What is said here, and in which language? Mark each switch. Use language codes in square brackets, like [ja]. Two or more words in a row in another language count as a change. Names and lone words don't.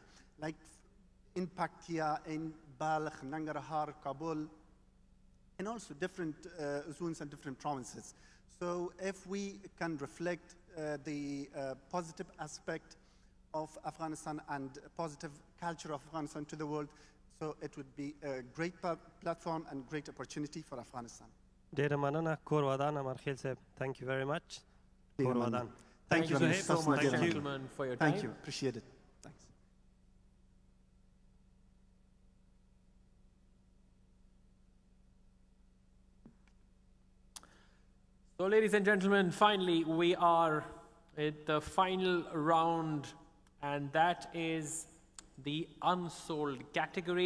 [en] Like in Pektia, in Balkh, Nengahar, Kabul, and also different zones and different provinces. So if we can reflect the positive aspect of Afghanistan and positive culture of Afghanistan to the world, so it would be a great platform and great opportunity for Afghanistan. [ps] ډېره مننه کور ودان امرخیل صاحب. [en] Thank you very much. [ps] کور ودان. [en] Thank you so much, gentlemen, for your time. Thank you. Appreciate it. Thanks. So, ladies and gentlemen, finally, we are at the final round, and that is the unsold category.